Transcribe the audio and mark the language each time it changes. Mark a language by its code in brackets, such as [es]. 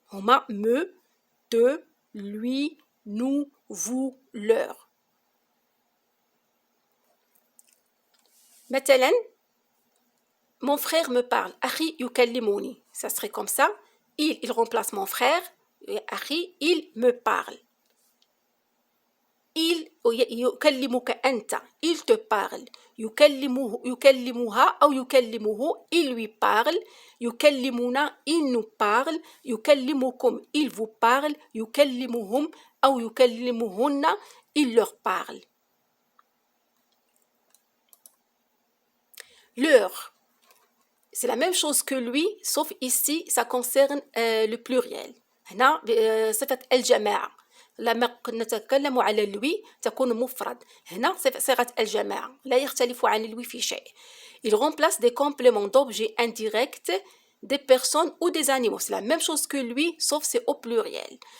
[fr] On a me, te, lui, nous, vous, leur. [ar] مثلا [fr] Mon frère me parle. [ar] أخي يكلمني. [fr] Ça serait comme ça. Il remplace mon frère. [ar] أخي, [fr] il me parle. Il [ar] يكلمك أنت. [fr] Il te parle. [ar] يكلمها أو يكلمه. [fr] Il lui parle. [ar] يكلمنا. [fr] Il nous parle. [ar] يكلمكم. [fr] Il vous parle. [ar] يكلمهم أو يكلمهن. [fr] Il leur parle. Leur. C'est la même chose que lui, sauf ici, ça concerne le pluriel. [ar] هنا صفة الجماعة. لما نتكلم على lui تكون مفرد. هنا صيغة الجماعة لا يختلف عن lui في شيء. [fr] Il remplace des compléments d'objets indirects des personnes ou des animaux. C'est la même chose que lui, sauf c'est au pluriel.